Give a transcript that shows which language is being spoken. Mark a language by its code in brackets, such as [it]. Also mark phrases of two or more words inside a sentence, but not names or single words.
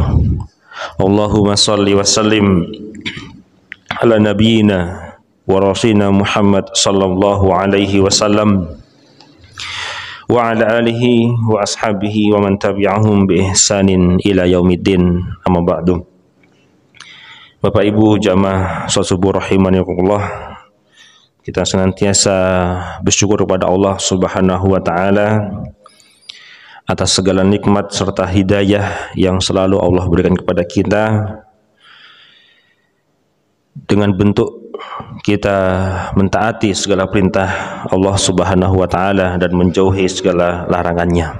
[ar] اللهم صل وسلم على نبينا ورسولنا محمد صلى الله عليه وسلم وعلى آله وأصحابه ومن تبعهم بإحسان إلى يوم الدين. أما بعد. [id] Bapak Ibu jamaah salat subuh rahimanyakumullah, kita senantiasa bersyukur kepada Allah [ar] سبحانه وتعالى [id] atas segala nikmat serta hidayah yang selalu Allah berikan kepada kita, dengan bentuk kita mentaati segala perintah Allah [ar] سبحانه وتعالى [id] dan menjauhi segala larangannya.